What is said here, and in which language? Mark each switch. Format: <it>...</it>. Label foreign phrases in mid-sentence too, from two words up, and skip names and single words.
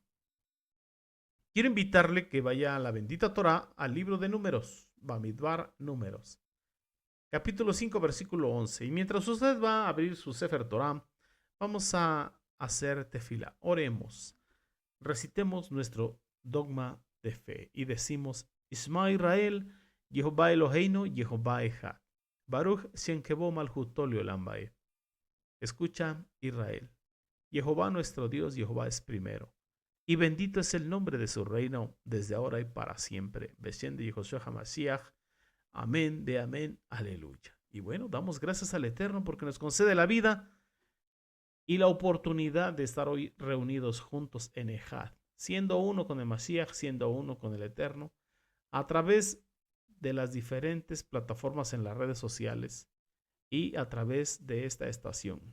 <es>Quiero invitarle que vaya a la bendita Torah, al libro de Números, Bamidbar Números, capítulo 5, versículo 11. Y mientras usted va a abrir su</es> <he>ספר תורה,</he> <es>vamos a hacer tefila. Oremos, recitemos nuestro dogma de fe y decimos:</es> <he>שמע ישראל יהוה אלוהינו יהוה אחד. ברוך שם כבוד מלכותו לעולם ועד.</he> <es>Escucha, Israel, Jehová nuestro Dios, Jehová es primero. Y bendito es el nombre de su reino desde ahora y para siempre. Beshem de Yehoshua HaMashiach. Amén de amén. Aleluya. Y bueno, damos gracias al Eterno porque nos concede la vida y la oportunidad de estar hoy reunidos juntos en Ejad, siendo uno con el Mashiach, siendo uno con el Eterno, a través de las diferentes plataformas en las redes sociales y a través de esta estación.</es>